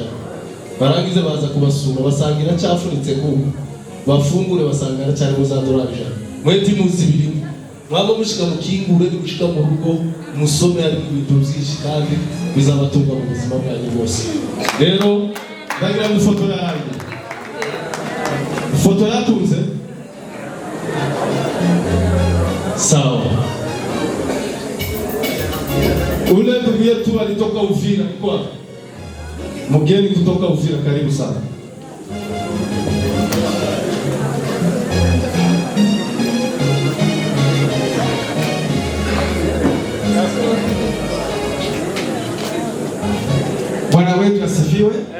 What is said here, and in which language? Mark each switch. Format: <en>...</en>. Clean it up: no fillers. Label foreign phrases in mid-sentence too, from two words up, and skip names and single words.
<rw>Barangize baza kubasura basanga iracyafunitse kuko bafungure basanga aracyarimo za $100. Mwete muzi birimo mwaba mushika mukingure gushika mu rugo musome ari ibintu byinshi kandi bizabatunga mu buzima bwanyu bwose. Rero ndagira mu foto yanyu. Foto yatunze sawa.</rw> <sw>Ule ndugu yetu alitoka Uvira kwa mgeni kutoka Uvira, karibu sana. Bwana wetu asifiwe.</sw>